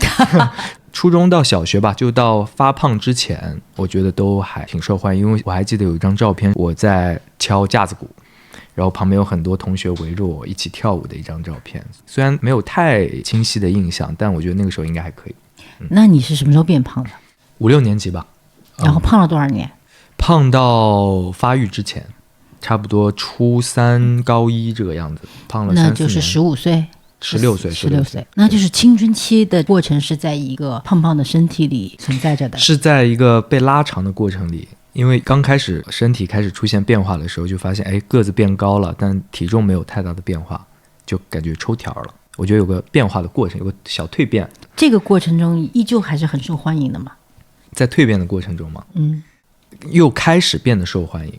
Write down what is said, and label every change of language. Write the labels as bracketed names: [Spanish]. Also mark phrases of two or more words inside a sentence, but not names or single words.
[Chinese] 初中到小學吧，就到發胖之前，我覺得都還挺受歡迎。因為我還記得有一張照片，我在敲架子鼓，然後旁邊有很多同學圍着我一起跳舞的一張照片，雖然沒有太清晰的印象，但我覺得那個時候應該還可以。那你是什麼時候變胖的？5-6年級吧。然後胖了多少年？胖到發育之前，差不多初3高1這個樣子，胖了3-4年。那就是15歲 16歲，那就是青春期的過程是在一個胖胖的身體裡存在着的，是在一個被拉長的過程裡。因為剛開始身體開始出現變化的時候，就發現個子變高了，但體重沒有太大的變化，就感覺抽條了。我覺得有個變化的過程，有個小蛻變。這個過程中依舊還是很受歡迎的嘛？在蛻變的過程中嘛，又開始變得受歡迎。